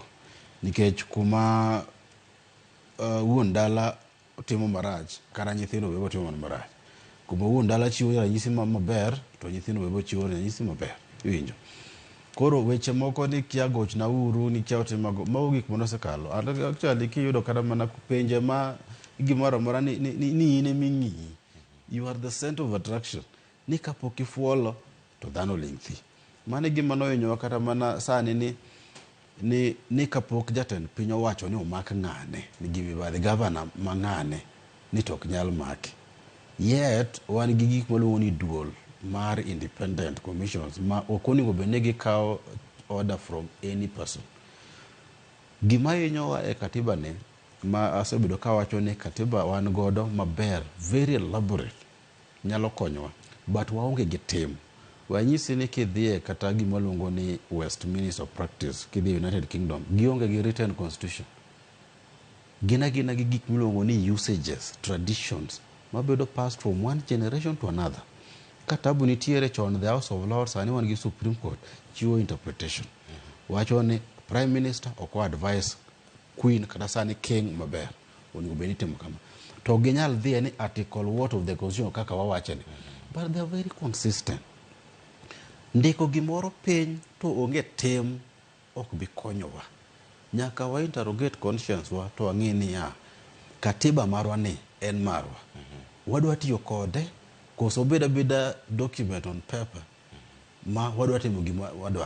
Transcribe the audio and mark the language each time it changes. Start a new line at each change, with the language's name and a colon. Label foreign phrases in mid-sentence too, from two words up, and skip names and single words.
Luo (Kenya and Tanzania): Nikech kuma wuon dala timo marach kara nyithindo bebo timo marach. Kuma wuon dala chiwo ranyisi maber to nyithindo bebo chiwo ranyisi maber. Iwinjo. Koro weche moko ni kia goch na uru ni kia otimago mago gik mosekalo. Actually kiyudo kata mana penje ma gimoro mora ni ine mingi.
English: You are the center of attraction.
Luo (Kenya and Tanzania): Ni kapok ifuolo to dhano ling thi. Mane gima nohinyowa kata mana sani ni kapok jatend piny owacho ni omak ng'ane ni gimibadhi governor ma ng'ane ni tok nyal maki. Yet wan gi gik maluongo ni duol mar
English: independent commissions
Luo (Kenya and Tanzania): ma ok onego bed ni gikawo
English: order from any person.
Luo (Kenya and Tanzania): Gima hinyowa e katiba ne ma asebedo kawacho ni katiba wan godo maber,
English: very elaborate,
Luo (Kenya and Tanzania): nyalo konyowa, but waonge gi tim. Wanyisi ni kidhie kata gima luongo ni
English: Westminster practice,
Luo (Kenya and Tanzania): kidhie United Kingdom, gionge gi
English: written constitution.
Luo (Kenya and Tanzania): Gina gi gik miluongo ni
English: usages, traditions,
Luo (Kenya and Tanzania): mabedo
English: passed from one generation to another.
Luo (Kenya and Tanzania): Katabu nitiere chon the House of Lords, sani wan gi Supreme Court, chiwo interpretation. Wacho ni
English: Prime Minister
Luo (Kenya and Tanzania): okwa
English: advice Queen
Luo (Kenya and Tanzania): kata sani King maber. Onego bed ni timo kama. To ginyal dhie ni
English: article what of the constitution
Luo (Kenya and Tanzania): kaka wawacheni.
English: But they are very consistent.
Luo (Kenya and Tanzania): Ndiko gimoro piny to onge tim ok bi konyowa. Nyaka wa
English: interrogate conscience
Luo (Kenya and Tanzania): wa to ang'e ni katiba marwa ni en marwa. Wadwa tiyo kode koso beda
English: document on paper
Luo (Kenya and Tanzania): ma wadwa timo gima wadwaro.